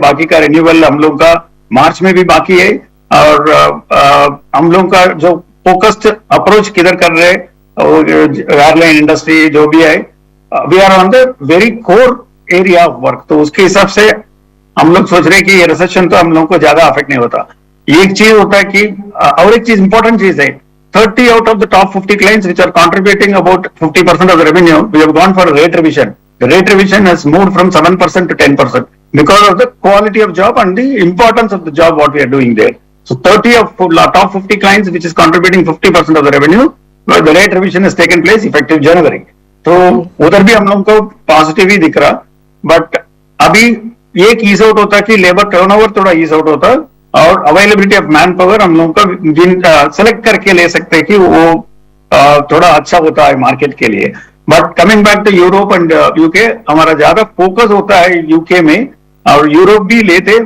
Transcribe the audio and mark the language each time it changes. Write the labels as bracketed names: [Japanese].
[Hindi] बाकी का रिन्यूअल हम लोग का मार्च में भी बाकी है. और हम लोग का जो फोकस्ड अप्रोच किधर कर रहे एयरलाइन इंडस्ट्री जो भी है, [English] We are on the very core area of work. [Hindi] तो उसके हिसाब से हम लोग सोच रहे हैं कि ये रिसेशन तो हम लोग को ज्यादा अफेक्ट नहीं होता. एक चीज होता है कि और एक चीज इंपॉर्टेंट चीज है, [English] 30 out of the top 50 clients which are contributing about 50% of the revenue, we have gone for a rate revision. the rate revision has moved from 7% to 10% because of the quality of job and the importance of the job what we are doing there. So 30 of top 50 clients, which is contributing 50% of the revenue, where the rate revision has taken place effective January. [Hindi] तो उधर भी हम लोगों को positive ही दिख रहा, but अभी एक ईज आउट होता कि लेबर टर्नओवर थोड़ा ईज आउट होता और अवेलेबिलिटी ऑफ मैन पावर हम लोगों का सेलेक्ट करके ले सकते हैं कि वो थोड़ा अच्छा होता है मार्केट के लिए. [English] but coming back to Europe and UK, [Hindi] हमारा ज्यादा फोकस होता है यूके में और यूरोप भी लेते.